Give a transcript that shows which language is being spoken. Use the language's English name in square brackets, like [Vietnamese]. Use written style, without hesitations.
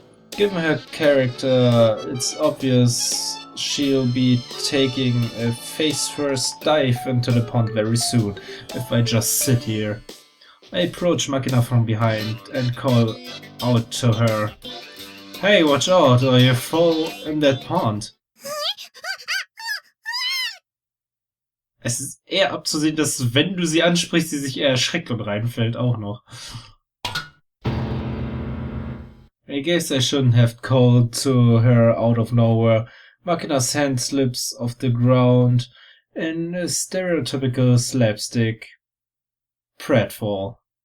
[English] Given her character, it's obvious she'll be taking a face-first dive into the pond very soon, if I just sit here. I approach Machina from behind and call out to her. Hey, watch out, or you fall in that pond. [German] Es ist eher abzusehen, dass wenn du sie ansprichst, sie sich eher erschreckt und reinfällt auch noch. [English] I guess I shouldn't have called to her out of nowhere. Machina's hand slips off the ground in a stereotypical slapstick pratfall.